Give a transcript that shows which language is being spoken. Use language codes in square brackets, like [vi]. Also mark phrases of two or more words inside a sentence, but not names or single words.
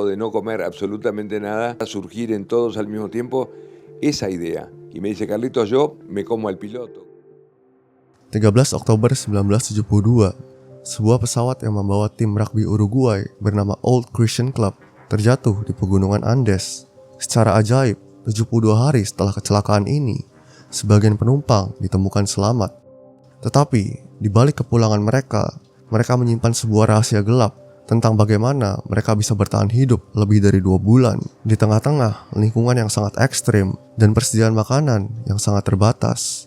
[es] de no comer absolutamente nada, a surgir en todos al mismo tiempo esa idea. Y me dice, Carlitos, yo me como al piloto. [id] 13 Oktober 1972, sebuah pesawat yang membawa tim rugby Uruguay bernama Old Christian Club terjatuh di pegunungan Andes. Secara ajaib, 72 hari setelah kecelakaan ini, sebagian penumpang ditemukan selamat. Tetapi, di balik kepulangan mereka menyimpan sebuah rahasia gelap tentang bagaimana mereka bisa bertahan hidup lebih dari 2 bulan di tengah-tengah lingkungan yang sangat ekstrim dan persediaan makanan yang sangat terbatas.